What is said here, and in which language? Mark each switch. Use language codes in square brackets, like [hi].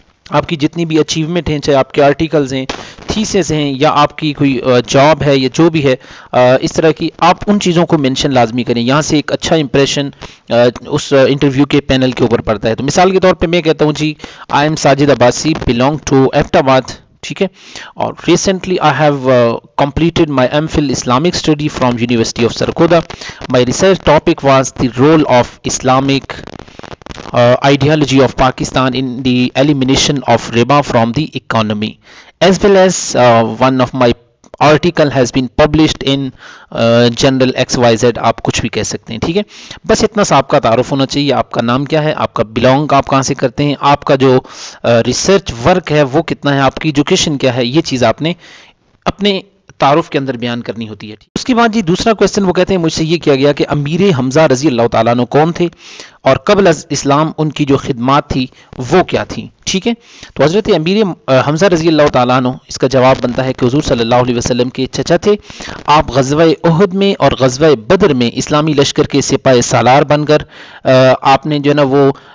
[ur] آپ کی جتنی بھی اچیومنٹ ہیں، چاہے آپ کے آرٹیکلز ہیں، تھیسس ہیں، یا آپ کی کوئی جاب ہے یا جو بھی ہے، اس طرح کی آپ ان چیزوں کو مینشن لازمی کریں۔ یہاں سے ایک اچھا امپریشن اس انٹرویو کے پینل کے اوپر پڑتا ہے۔ تو مثال کے طور پہ میں کہتا ہوں جی، [en] I am Sajid Abbasi, belong to Abbottabad, [ur] ٹھیک ہے، اور [en] Recently I have completed my MPhil Islamic study from University of Sarkodha. My research topic was the role of Islamic ideology of Pakistan in the elimination of riba from the economy, as well as one of my article has been published in General XYZ. [ur] آپ کچھ بھی کہہ سکتے ہیں، ٹھیک ہے؟ بس اتنا سا آپ کا تعارف ہونا چاہیے۔ آپ کا نام کیا ہے، آپ کا بلونگ آپ کہاں سے کرتے ہیں، آپ کا جو ریسرچ ورک ہے وہ کتنا ہے، آپ کی ایجوکیشن کیا ہے، یہ چیز آپ نے اپنے تعارف کے اندر بیان کرنی ہوتی ہے۔ اس کے بعد جی دوسرا کویسچن وہ کہتے ہیں مجھ سے یہ کیا گیا کہ امیر حمزہ رضی اللہ تعالیٰ عنہ کون تھے، اور قبل از اسلام ان کی جو خدمات تھی وہ کیا تھی، ٹھیک ہے؟ تو حضرت امیر حمزہ رضی اللہ تعالیٰ عنہ، اس کا جواب بنتا ہے کہ حضور صلی اللہ علیہ وسلم کے چچا تھے۔ آپ غزوہ احد میں اور غزوہ بدر میں اسلامی لشکر کے سپاہ سالار بن کر آپ نے جو ہے نا وہ